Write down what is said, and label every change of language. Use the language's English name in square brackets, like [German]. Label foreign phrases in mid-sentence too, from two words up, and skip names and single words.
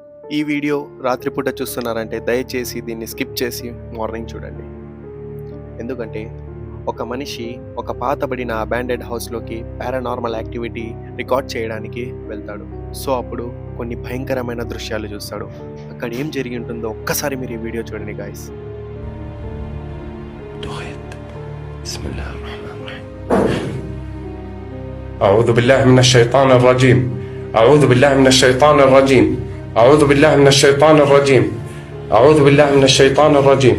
[Telugu] ఈ వీడియో రాత్రిపూట చూస్తున్నారంటే దయచేసి దీన్ని స్కిప్ చేసి మార్నింగ్ చూడండి. ఎందుకంటే ఒక మనిషి ఒక పాతబడిన [English] abandoned houseలోకి paranormal activity record [Telugu] చేయడానికి వెళ్తాడు. సో అప్పుడు కొన్ని భయంకరమైన దృశ్యాలు చూస్తాడు. అక్కడ ఏం జరిగి ఉంటుందో ఒక్కసారి మీరు ఈ వీడియో చూడండి గాయస్. [Arabic] أعوذ بالله من الشيطان الرجيم. أعوذ بالله من الشيطان الرجيم. أعوذ بالله من الشيطان الرجيم. أعوذ بالله من الشيطان الرجيم.